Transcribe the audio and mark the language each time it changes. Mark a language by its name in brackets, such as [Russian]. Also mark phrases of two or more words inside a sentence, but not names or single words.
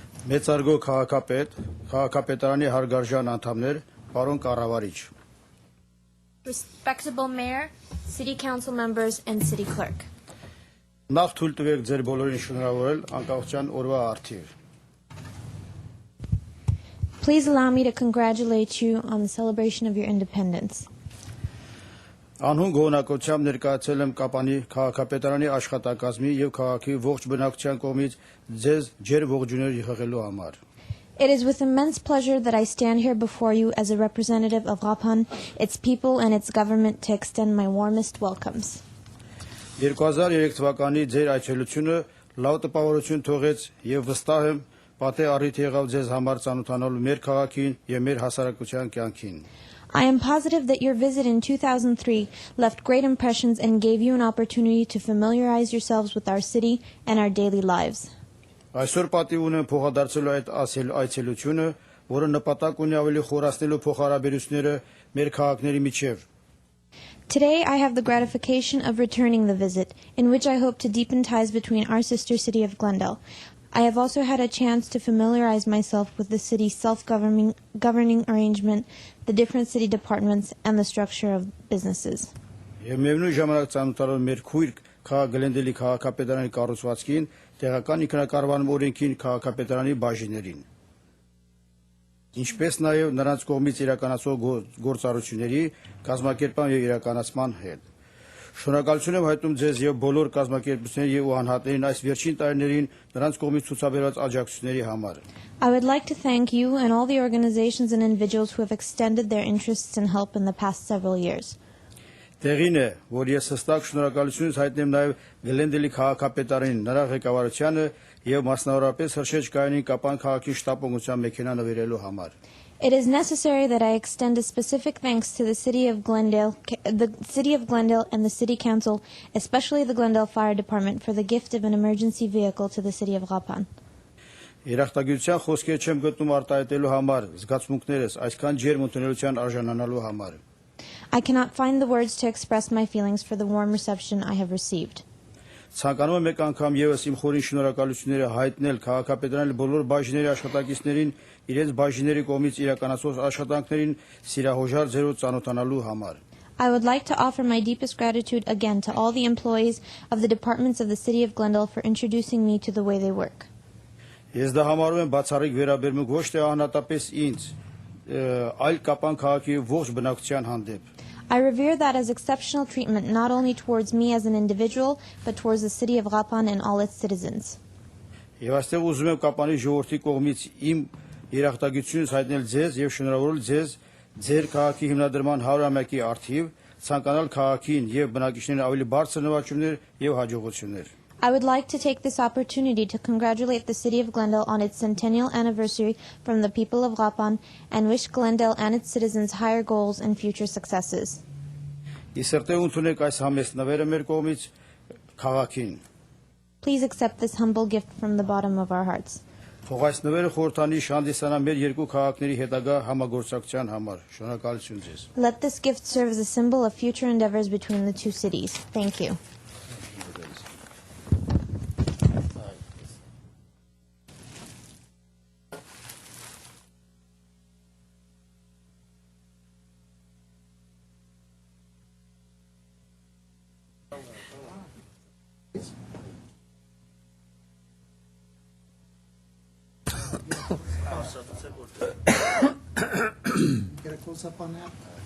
[Armenian] Մեծարգո քաղաքապետ, քաղաքապետարանի հարգարժան անդամներ, պարոն կառավարիչ։ [English] Respectable Mayor, City Council members, and City Clerk. [Armenian] Նախ թույլ տվեք ձեր բոլորին շնորհավորել անկախության օրվա առթիվ։ [English] Please allow me to congratulate you on the celebration of your independence. [Armenian] Անհուն գոհնակությամբ ներկայացել եմ Կապանի քաղաքապետարանի աշխատակազմի եւ քաղաքի ողջ բնակչության կողմից ձեզ ջեր ողջույններ եղղելու համար։ [English] It is with immense pleasure that I stand here before you as a representative of Rapan, its people, and its government to extend my warmest welcomes. [Armenian] 2003 թվականի ձեր այցելությունը լավ տպավորություն թողեց եւ վստահ եմ պատե առիթ եղավ ձեզ համար ծանոթանալու մեր քաղաքին եւ մեր հասարակության կյանքին։ [English] I am positive that your visit in 2003 left great impressions and gave you an opportunity to familiarize yourselves with our city and our daily lives. [Armenian] Այսօր պատիվ ունեմ փոխադարձելու այդ այցելությունը, որը նպատակ ունի ավելի խորացնելու փոխհարաբերությունները մեր քաղաքների միջև։ [English] Today, I have the gratification of returning the visit, in which I hope to deepen ties between our sister city of Glendale. I have also had a chance to familiarize myself with the city's self-governing arrangement, the different city departments, and the structure of businesses. [Armenian] Եվ միևնույն ժամանակ ծանոթանալու մեր քույր Գլենդելի քաղաքապետարանի կառուցվածքին, տեղական ինքնակառավարման օրենքին, քաղաքապետարանի բաժիններին։ Ինչպես նաև նրանց կողմից իրականացող գործառույթների կազմակերպման եւ իրականացման հետ։ Շնորհակալություն եմ հայտնում ձեզ եւ բոլոր կազմակերպությունների եւ անհատներին այս վերջին տարիներին նրանց կողմից ցուցաբերված աջակցությունների համար։ [English] I would like to thank you and all the organizations and individuals who have extended their interests and help in the past several years. [Armenian] Տեղին է, որ ես հստակ շնորհակալություն հայտնեմ նաև Գլենդելի քաղաքապետարին, նրա ղեկավարությանը եւ մասնավորապես Հրշեջ Կայանին Կապան քաղաքի շտապօգնության մեքենա նվիրելու համար։ [English] It is necessary that I extend a specific thanks to the City of Glendale and the City Council, especially the Glendale Fire Department, for the gift of an emergency vehicle to the City of Rapan. [Armenian] Երախտագիտության խոսքեր չեմ գտնում արտահայտելու համար, զգացմունքներս այսքան ջերմ ընդունելության արժանանալու համար։ [English] I cannot find the words to express my feelings for the warm reception I have received. [Armenian] Ցանկանում եմ մեկ անգամ եւս իմ խորին շնորհակալությունները հայտնել քաղաքապետարանի բոլոր բաժինների աշխատակիցներին, իրենց բաժինների կողմից իրականացող աշխատանքներին սիրահոժար ձերով ծանոթանալու համար։ [English] I would like to offer my deepest gratitude again to all the employees of the departments of the City of Glendale for introducing me to the way they work. [Armenian] Ես դա համարում եմ բացառիկ վերաբերմունք ոչ թե անհատապես ինձ, այլ Կապան քաղաքի ողջ բնակչության հանդեպ։ [English] I revere that as exceptional treatment not only towards me as an individual, but towards the city of Rapan and all its citizens. [Armenian] Եվ այստեղ ուզում եմ Կապանի ժողովրդի կողմից իմ երախտագիտությունս հայտնել ձեզ եւ շնորհավորել ձեզ ձեր քաղաքի հիմնադրման 100-ամյակի առթիվ, ցանկանալ քաղաքին եւ բնակիչներին ավելի բարձր նվաճումներ եւ հաջողություններ։ [English] I would like to take this opportunity to congratulate the City of Glendale on its centennial anniversary from the people of Rapan and wish Glendale and its citizens higher goals and future successes. [Armenian] Իսրտե ընդունեք այս համեստ նվերը մեր կողմից քաղաքին։ [English] Please accept this humble gift from the bottom of our hearts. [Armenian] Թող այս նվերը խորհրդանի հանդիսանա մեր երկու քաղաքների հետագա համագործակցության համար։ Շնորհակալություն ձեզ։ [English] Let this gift serve as a symbol of future endeavors between the two cities. Thank you. Get a close up on that?